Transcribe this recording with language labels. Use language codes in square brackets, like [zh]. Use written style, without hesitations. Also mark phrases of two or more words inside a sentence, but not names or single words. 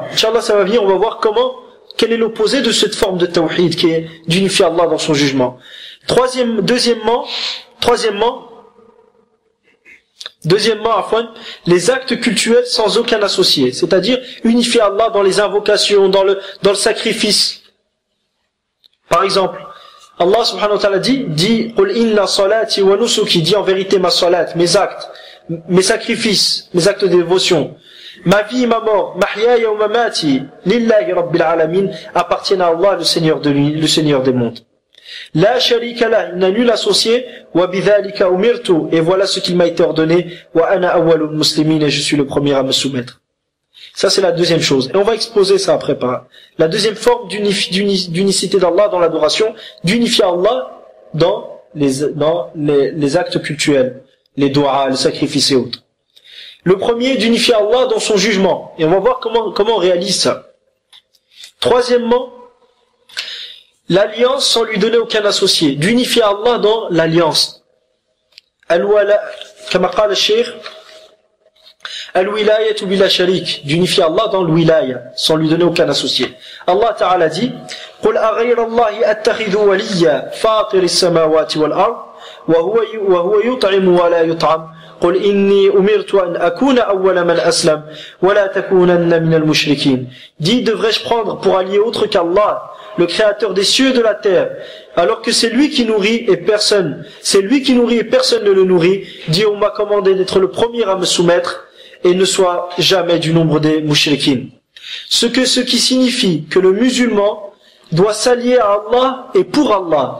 [fr] Inch'Allah, ça va venir, on va voir quel est l'opposé de cette forme de tawhid qui est d'unifier Allah dans son jugement. Troisièmement, Deuxièmement, Afwan, les actes cultuels sans aucun associé, c'est-à-dire unifier Allah dans les invocations, dans le sacrifice. Par exemple, [ar] الله سبحانه وتعالى dit قل إن صلاتي ونسكي, [fr] dit en vérité ma salat, mes actes, mes sacrifices, mes actes de dévotion, ma vie, ma mort, [ar] محياي ومماتي لله رب العالمين, [fr] appartiennent à Allah, le Seigneur des mondes. [ar] لا شريك له, [fr] il n'a nul associé, [ar] وبذلك أمرت, [fr] et voilà ce qu'il m'a été ordonné, [ar] وأنا أول المسلمين, [fr] et je suis le premier à me soumettre. Ça c'est la deuxième chose. Et on va exposer ça après par la deuxième forme d'unicité d'Allah dans l'adoration, d'unifier Allah dans les actes cultuels, les doigts, les sacrifices et autres. Le premier, d'unifier Allah dans son jugement. Et on va voir comment on réalise ça. Troisièmement, l'alliance sans lui donner aucun associé. D'unifier Allah dans l'alliance. [ar] الولاء، كما قال الشيخ، الولاية بلا شريك. [fr] D'unifier Allah dans l'wilaya, sans lui donner aucun associé. [ar] الله تعالى [fr] dit, [ar] قُلْ أَغَيْرَ اللَّهِ أَتَّخِذُ وَلِيًّا فَاطِرِ السَّمَاوَاتِ وَالْأَرْضِ وَهُوَ يُطْعِمُ وَلَا يُطْعَمُ قل إني أمرت أن أكون أول من أسلم ولا تكونن من المشركين. [fr] Dit, devrais-je prendre pour allié autre qu'Allah, le créateur des cieux et de la terre, alors que c'est lui qui nourrit et personne ne le nourrit. Dit, on m'a commandé d'être le premier à me soumettre et ne soit jamais du nombre des mushrikines. Ce qui signifie que le musulman doit s'allier à Allah et pour Allah.